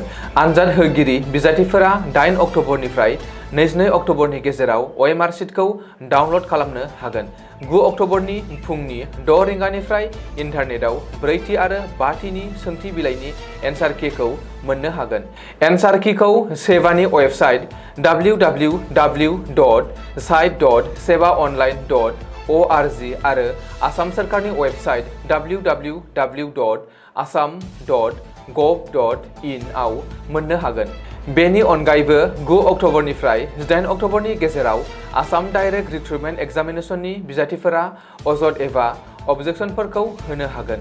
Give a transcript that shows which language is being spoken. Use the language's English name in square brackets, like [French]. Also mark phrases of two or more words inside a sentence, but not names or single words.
[Bodo] आनजाद होगिरि बिजाथिफोरा 8 अक्ट'बरनिफ्राय 22 अक्ट'बरनि गेजेराव [English] OMR sheet [Bodo] डाउनलड खालामनो हागोन। 9 अक्ट'बरनि फुंनि 6 रिंगानिफ्राय इन्टारनेटआव 4थि आरो 5थिनि सोंथि बिलाइनि [English] answer key [Bodo] मोननो हागोन। [English] answer key [Bodo] सेवानि वेबसाइट www.site.sevaonline.org आरो आसाम सोरखारनि वेबसाइट www.assam.gov.in आव मोननो हागोन। बेनि अनगायैबो 9 अक्ट'बरनिफ्राय 18 अक्ट'बरनि गेजेराव आसाम डाइरेक्ट रिक्रुटमेन्ट एग्जामिनेसननि बिजाथिफोरा अजद एबा अबजेक्सनफोरखौ होनो हागोन।